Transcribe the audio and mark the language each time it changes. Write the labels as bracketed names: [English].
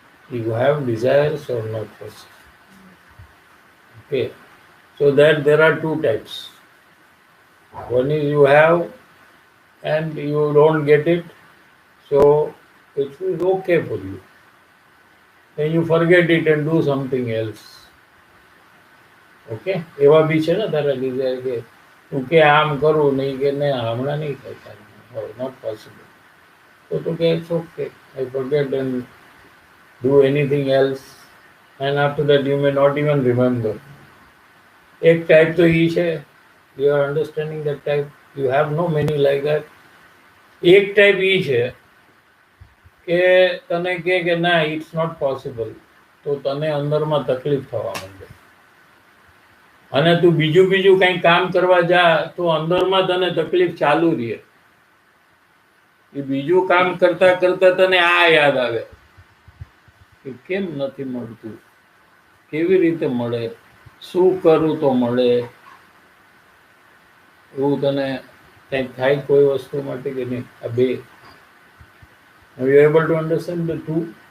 [English] You have desires or not first. Okay. So that there are two types. One is you have and you don't get it. So it is okay for you. Then you forget it and do something else. [Gujarati] Okay, એવા બી છે ને તારા Dzire કે તું કે આમ કરું નહીં, કે નહીં હમણાં નહીં થાય, [English] not possible, [Gujarati] તો તું કે [English] It's okay, I forget and do anything else, and after that you may not even remember. [Gujarati] એક ટાઈપ તો એ છે, [English] You are understanding that type, you have no many like that. [Gujarati] એક ટાઈપ એ છે કે તને કે ના [English] it's not possible, [Gujarati] તો તને અંદરમાં તકલીફ થવા માંડે, અને તું બીજું કંઈ કામ કરવા જા તો અંદરમાં તને તકલીફ ચાલુ રહે. એ બીજું કામ કરતા કરતા તને આ યાદ આવે કે કેમ નથી મળતું, કેવી રીતે મળે, શું કરું તો મળે. એવું તને કંઈક થાય કોઈ વસ્તુ માટે કે નહીં? આ બે, [English] are you able to understand the two?